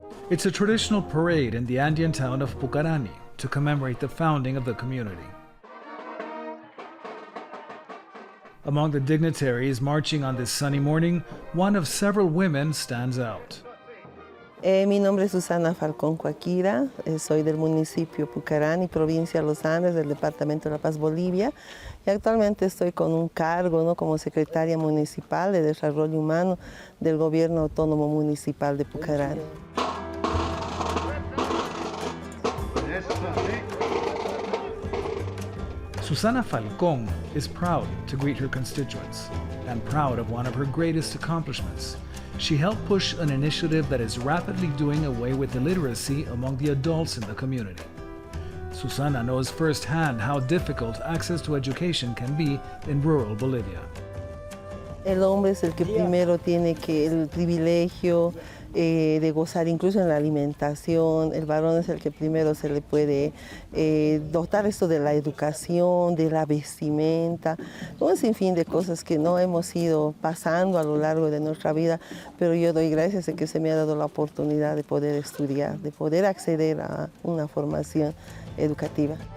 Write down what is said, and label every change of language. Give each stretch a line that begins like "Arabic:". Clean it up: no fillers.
English: It's a traditional parade in the Andean town of Pucarani to commemorate the founding of the community. Among the dignitaries marching on this sunny morning, one of several women stands out.
Spanish: Mi nombre es Susana Falcón Coaquira, soy del municipio Pucarani, provincia de Los Andes, del departamento de La Paz, Bolivia, y actualmente estoy con un cargo, ¿no?, como secretaria municipal de Desarrollo Humano del Gobierno Autónomo Municipal de Pucarani.
English: Susana Falcón is proud to greet her constituents and proud of one of her greatest accomplishments. She helped push an initiative that is rapidly doing away with illiteracy among the adults in the community. Susana knows firsthand how difficult access to education can be in rural Bolivia.
Spanish: El hombre es el que primero tiene el privilegio de gozar incluso en la alimentación. El varón es el que primero se le puede dotar esto de la educación, de la vestimenta, un sinfín de cosas que no hemos ido pasando a lo largo de nuestra vida, pero yo doy gracias a que se me ha dado la oportunidad de poder estudiar, de poder acceder a una formación educativa.